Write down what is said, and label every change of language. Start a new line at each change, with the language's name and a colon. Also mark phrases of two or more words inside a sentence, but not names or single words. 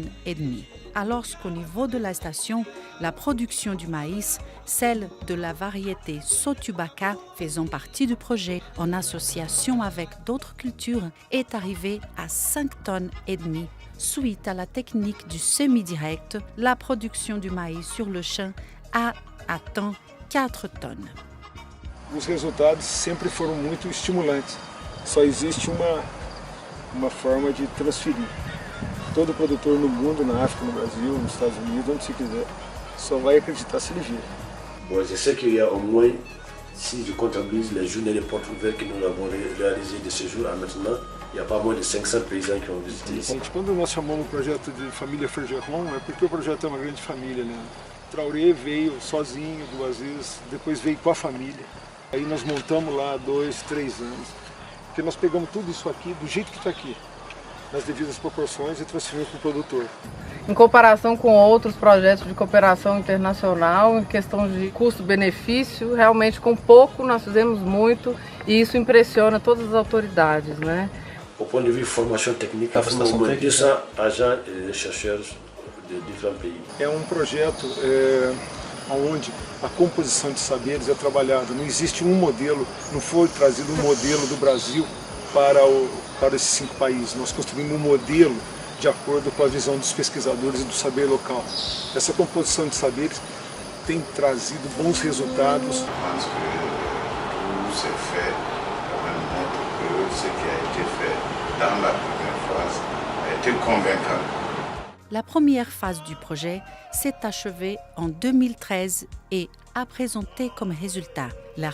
French: Alors qu'au niveau de la station, la production du maïs, celle de la variété Sotubaka, faisant partie du projet en association avec d'autres cultures, est arrivée à 5,5 tonnes. Suite à la technique du semi-direct, la production du maïs sur le champ a atteint 4 tonnes.
Portuguese: Os resultados sempre foram muito estimulantes. Só existe uma forma de transferir. Todo produtor no mundo, na África, no Brasil, nos Estados Unidos, onde se quiser, só vai acreditar se ele vir.
French: Bon, je sais qu'il y a au moins, si je comptabilise les journées de portes ouvertes que nous avons réalisées de ce jour à maintenant, il y a pas moins de 500 paysans qui ont visité ici.
Portuguese: Gente, quando nós chamamos o projeto de família Fergeron, é porque o projeto é uma grande família, né? Traoré veio sozinho 2 vezes, depois veio com a família. Aí nós montamos lá 2, 3 anos, porque nós pegamos tudo isso aqui do jeito que está aqui, nas devidas proporções e transferimos para o produtor. Em comparação com outros projetos de cooperação internacional, em questão de custo-benefício, realmente com pouco nós fizemos muito e isso impressiona todas as autoridades, né?
French: Au point de vue formation technique, nous avons au moins 200 agents et chercheurs de différents pays.
Portuguese: É um projeto onde a composição de saberes é trabalhada. Não existe um modelo, não foi trazido um modelo do Brasil para esses 5 países. Nós construímos um modelo de acordo com a visão dos pesquisadores e do saber local. Essa composição de saberes tem trazido bons resultados.
French: La première phase du projet s'est achevée en 2013 et a présenté comme résultat la